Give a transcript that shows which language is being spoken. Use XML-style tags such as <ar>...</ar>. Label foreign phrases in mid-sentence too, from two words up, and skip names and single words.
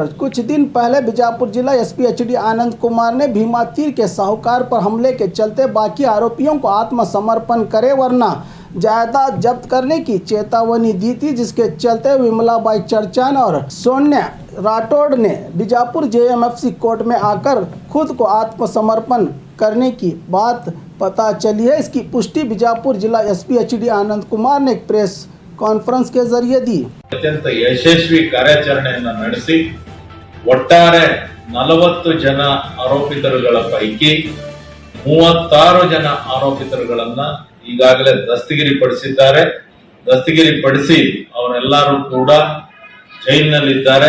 <hi>कुछ दिन पहले बीजापुर जिला एसपी एचडी आनंद कुमार ने भीमा तीर के साहूकार पर हमले के चलते बाकी आरोपियों को आत्मसमर्पण करे वरना जायदाद जब्त करने की चेतावनी दी थी, जिसके चलते विमलाबाई चर्चान और सोनिया राठौड़ ने बीजापुर जेएमएफसी कोर्ट में आकर खुद को आत्मसमर्पण करने की बात पता चली है। इसकी पुष्टि बीजापुर जिला एसपी एचडी आनंद कुमार ने एक</hi> <en>press conference</en> <hi>के जरिए दी।</hi> <kn>ಅತ್ಯಂತ ಯಶಸ್ವಿ ಕಾರ್ಯಾಚರಣೆಯನ್ನು ನಡೆಸಿ ಒಟ್ಟಾರೆ 40 ಜನ ಆರೋಪಿತರುಗಳ ಪೈಕಿ 36 ಜನ ಆರೋಪಿತರುಗಳನ್ನ ಈಗಾಗಲೇ ದಸ್ತಗಿರಿಪಡಿಸಿದ್ದಾರೆ। ದಸ್ತಗಿರಿಪಡಿಸಿ ಅವರೆಲ್ಲರೂ ಕೂಡ ಜೈಲಿನಲ್ಲಿದ್ದಾರೆ।</kn>